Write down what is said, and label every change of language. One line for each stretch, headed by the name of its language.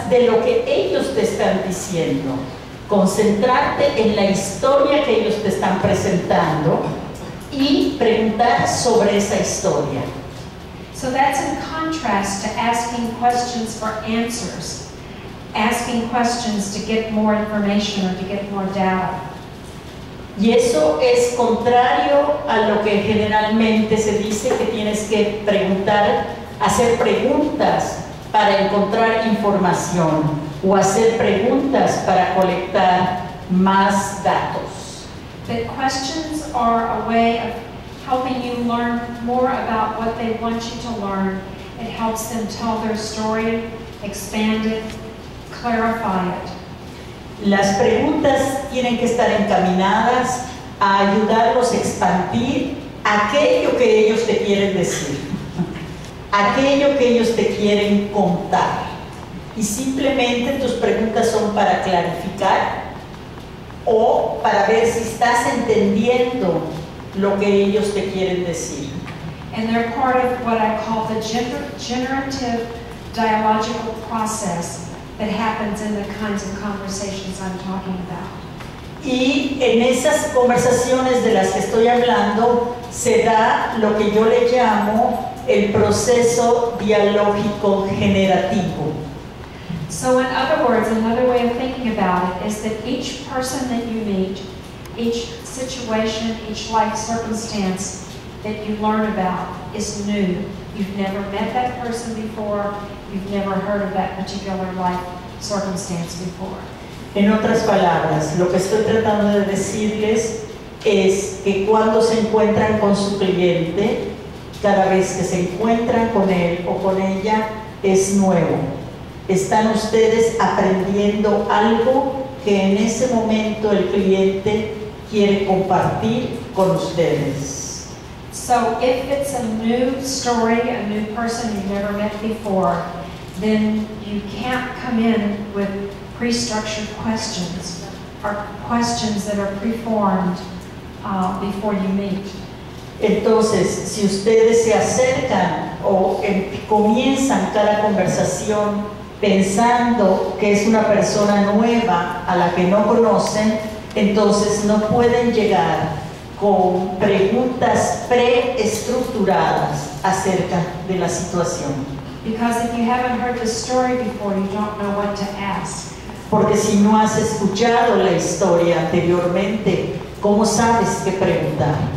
Spanish: de lo que ellos te están diciendo, concentrarte en la historia que ellos te están presentando y preguntar sobre esa historia.
English: So that's in contrast to asking questions for answers, asking questions to get more information or to get more data.
Spanish: Y eso es contrario a lo que generalmente se dice que tienes que preguntar, hacer preguntas para encontrar información o hacer preguntas para colectar más datos.
English: That questions are a way of helping you learn more about what they want you to learn. It helps them tell their story, expand it, clarify it.
Spanish: Las preguntas tienen que estar encaminadas a ayudarlos a expandir aquello que ellos te quieren decir, aquello que ellos te quieren contar. Y simplemente tus preguntas son para clarificar o para ver si estás entendiendo lo que ellos te quieren decir.
English: And they're part of what I call the generative dialogical process that happens in the kinds of conversations I'm talking about.
Spanish: Y en esas conversaciones de las que estoy hablando se da lo que yo le llamo el proceso dialógico generativo.
English: So in other words, another way of thinking about it is that each person that you meet, each situation, each life circumstance that you learn about is new. You've never met that person before. You've never heard of that particular life circumstance before.
Spanish: En otras palabras, lo que estoy tratando de decirles es que cuando se encuentran con su cliente, cada vez que se encuentran con él o con ella, es nuevo. Están ustedes aprendiendo algo que en ese momento el cliente quiere compartir con ustedes.
English: So if it's a new story, a new person you've never met before, then you can't come in with pre-structured questions or questions that are preformed before you meet.
Spanish: Entonces, si ustedes se acercan o comienzan cada conversación pensando que es una persona nueva a la que no conocen, entonces no pueden llegar con preguntas preestructuradas acerca de la situación.
English: Because if you haven't heard the story before, you don't know what to ask.
Spanish: Porque si no has escuchado la historia anteriormente, ¿cómo sabes qué preguntar?